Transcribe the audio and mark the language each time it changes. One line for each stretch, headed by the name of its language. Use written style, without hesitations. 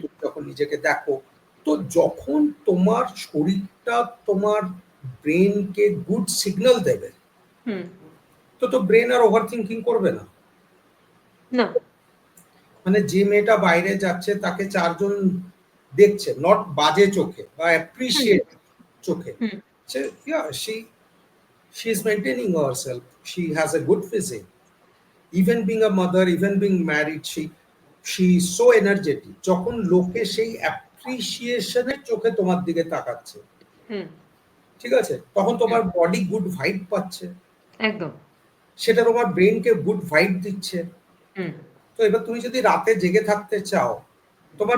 Bangla: তুমি যখন নিজেকে দেখো, তো যখন তোমার শরীরটা তোমার ব্রেনকে গুড সিগন্যাল দেবে, হুম। তো ব্রেন আর ওভার থিঙ্কিং করবে না। না। মানে যে মেয়েটা বাইরে যাচ্ছে তাকে 4 জন দেখছে, নট বাজে চোখে বা হুম। অ্যাপ্রিসিয়েট চোখে, হুম।
English: সে she is maintaining herself, she has a good physique, even being a mother, even being married, she is so energetic।
Bangla: যখন লোকে সেই অ্যাপ্রিসিয়েশনের চোখে তোমার দিকে তাকাচ্ছে, হুম। ঠিক আছে, তখন হুম। তোমার বডি গুড ভাইব পাচ্ছে, একদম। সেটা তোমার ব্রেনকে গুড ভাইব দিচ্ছে। হুম। তো এবার তুমি যদি রাতে জেগে থাকতে চাও, তোমার